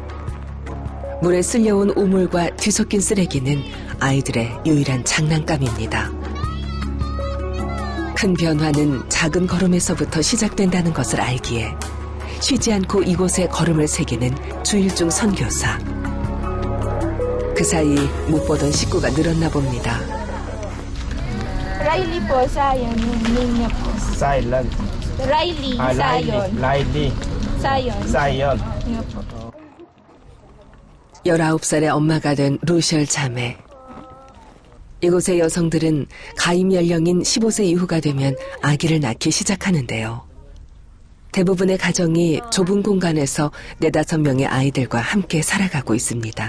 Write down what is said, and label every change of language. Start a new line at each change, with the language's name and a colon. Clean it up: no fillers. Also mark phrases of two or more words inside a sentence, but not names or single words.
Korean: 물에 쓸려온 오물과 뒤섞인 쓰레기는 아이들의 유일한 장난감입니다. 큰 변화는 작은 걸음에서부터 시작된다는 것을 알기에 쉬지 않고 이곳에 걸음을 새기는 주일중 선교사. 그 사이 못 보던 식구가 늘었나 봅니다.
Filipino: Riley po, Sayon, yung name niya po. 사일런. Riley, Sayon. 라일리. Sayon. 사이언. Yun po.
Korean: 19살의 엄마가 된 루셜 자매. 이곳의 여성들은 가임 연령인 15세 이후가 되면 아기를 낳기 시작하는데요. 대부분의 가정이 좁은 공간에서 4-5명의 아이들과 함께 살아가고 있습니다.